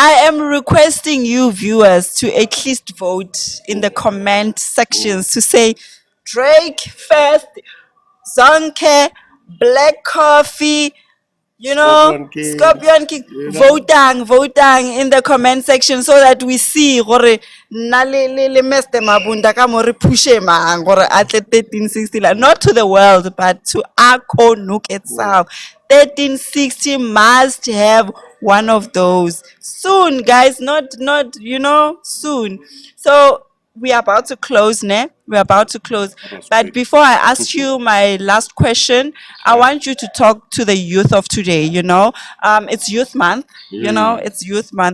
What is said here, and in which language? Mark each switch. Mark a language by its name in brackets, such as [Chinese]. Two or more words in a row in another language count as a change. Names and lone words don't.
[English] I am requesting you viewers to at least vote in the comment sections to say Drake first, Zonke, Black Coffee, Scorpion King. Scorpion King, You know. votang in the comment section so that we see [Northern Sotho] gore nna le [English] Mr. [Northern Sotho] Mabunda ka mo re pushe mang gore a tle 1360 la, [English] not to the world but to Akho Nook itself. 1360 must have one of those soon, guys, not soon. So we are about to close, ne? We're about to close. But quick. before I ask you my last question, I want you to talk to the youth of today, It's youth month, it's youth month.